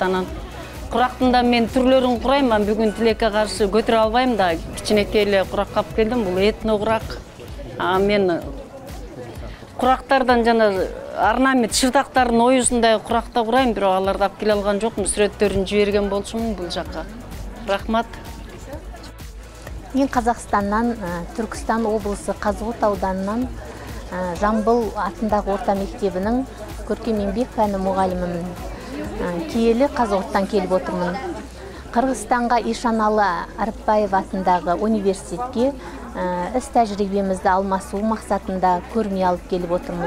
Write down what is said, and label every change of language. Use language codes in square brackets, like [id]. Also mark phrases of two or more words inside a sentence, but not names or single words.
[ky] Анан курактын да мен түрлөрүн курайм. Бүгүн тилекке каршы көтөрө албайм да, кичинекей эле курак алып келдим. Бул этно курак. Мен курактардан жана орнамент шыртактардын оюсундай куракта курайм, бирок аларды алып келе алган жокмун. Сүрөттөрүн жиберген болчумун бул жакка. Рахмат. [kk] Мен Қазақстаннан, Түркістан облысы Қазығұрт ауданынан Жамбыл атындағы орта мектебінің көркем еңбек пәні мұғалімімін. Киелі Қазығұрттан келіп отырмын. Қырғызстанға Ишаналы Арыпбаев атындағы университетке іс тәжірибемізді алмасу мақсатында көрме алып келіп отырмыз.